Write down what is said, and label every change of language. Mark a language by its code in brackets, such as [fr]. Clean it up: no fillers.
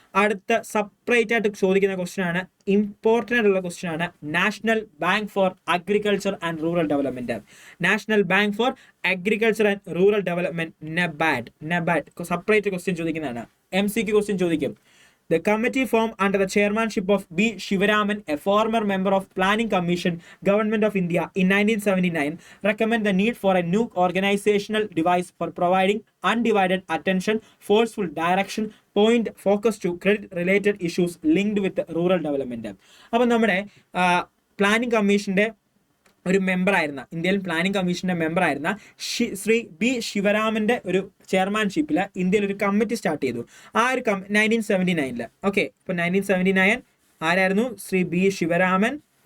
[ml] അടുത്ത സെപ്പറേറ്റ് ആയിട്ട് ചോദിക്കുന്ന ക്വസ്റ്റ്യൻ ആണ്, ഇമ്പോർട്ടൻ്റ് ആയിട്ടുള്ള ക്വസ്റ്റ്യൻ ആണ്, national bank for agriculture and rural development. National bank for agriculture and rural development, NABARD separate question ചോദിക്കുന്നതാണ്. MCQ ക്വസ്റ്റ്യൻ ചോദിക്കും. [en] The committee formed under the chairmanship of B. Shivaraman, a former member of Planning Commission, Government of India in 1979, recommend the need for a new organizational device for providing undivided attention, forceful direction, point focus to credit-related issues linked with rural development. [ml] അപ്പോൾ നമ്മുടെ planning കമ്മീഷന്റെ ഒരു മെമ്പറായിരുന്ന, Indian planning കമ്മീഷന്റെ മെമ്പറായിരുന്ന Shri B. ശിവരാമന്റെ ഒരു ചെയർമാൻഷിപ്പിൽ ഇന്ത്യയിൽ ഒരു committee start ചെയ്തു. ആ ഒരു 1979. ഓക്കെ, ഇപ്പോൾ 1979 ആരായിരുന്നു? ശ്രീ B. ശിവരാമൻ.